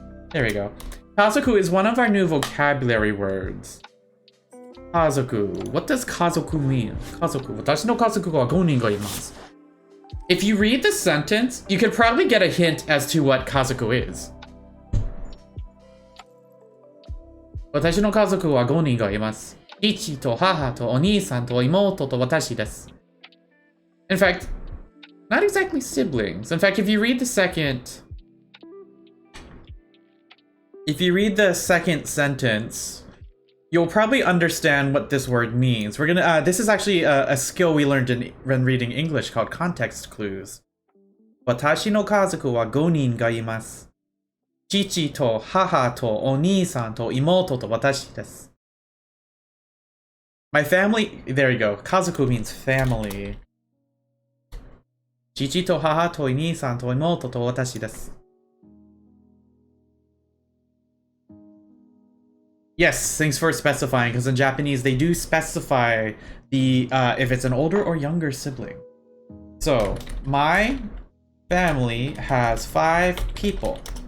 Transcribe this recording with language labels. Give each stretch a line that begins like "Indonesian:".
English: There we go. Kazoku is one of our new vocabulary words. Kazoku. What does kazoku mean? Kazoku.
Japanese: Watashi no kazoku wa 5 人がいます。
English: If you read the sentence, you could probably get a hint as to what kazoku is.
Japanese: Watashi no kazoku wa 5 人がいます。父と母とお兄さんと妹と私です。
English: In fact, not exactly siblings. In fact, if you read the second sentence, you'll probably understand what this word means. We're gonna. This is actually a skill we learned when reading English called context clues.
Japanese: Watashi no kazoku wa 5 人がいます。父と母とお兄さんと妹と私です。
English: My family. There you go. Kazoku means family.
Japanese: 父と母とお兄さんと妹と私です。
English: Yes, thanks for specifying, because in Japanese they do specify the if it's an older or younger sibling. So, my family has 5 people.